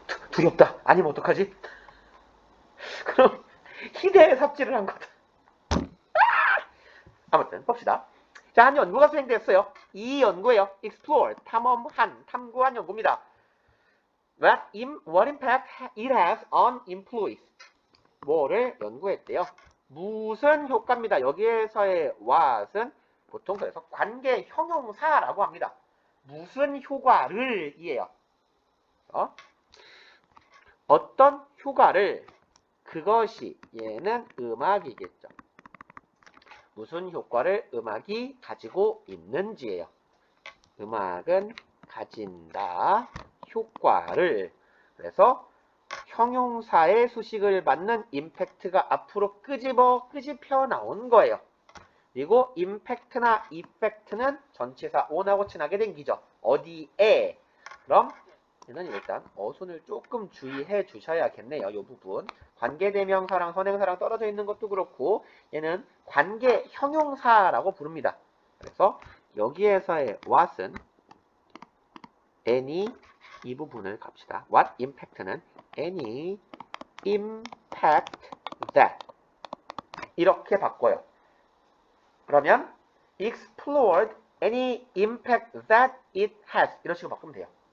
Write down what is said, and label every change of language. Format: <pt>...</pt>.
<ko>두렵다. 아니면 어떡하지? 그럼 희대의 삽질을 한 거다. 아무튼 봅시다. 자, 한 연구가 수행됐어요. 이 연구예요. explore, 탐구한 연구입니다.</ko> <en>What impact it has on employees.</en> <ko>뭐를 연구했대요. 무슨 효과입니다. 여기에서의 what은 보통 그래서 관계 형용사라고 합니다. 무슨 효과를 이에요. 어떤 효과를 그것이 얘는 음악이겠죠. 무슨 효과를 음악이 가지고 있는지예요. 음악은 가진다. 효과를. 그래서 형용사의 수식을 맞는 임팩트가 앞으로 끄집혀 나온 거예요. 그리고 임팩트나 이펙트는 전치사 on하고 친하게 생기죠. 어디에? 그럼 얘는 일단 어순을 조금 주의해 주셔야겠네요. 이 부분. 관계대명사랑 선행사랑 떨어져 있는 것도 그렇고 얘는 관계 형용사라고 부릅니다. 그래서 여기에서의 what은 any 이 부분을 갑시다.</ko> <en>what impact는 any impact that</en> <ko>이렇게 바꿔요. 그러면</ko> <en>explored any impact that it has</en> <ko>이런 식으로 바꾸면 돼요.</ko>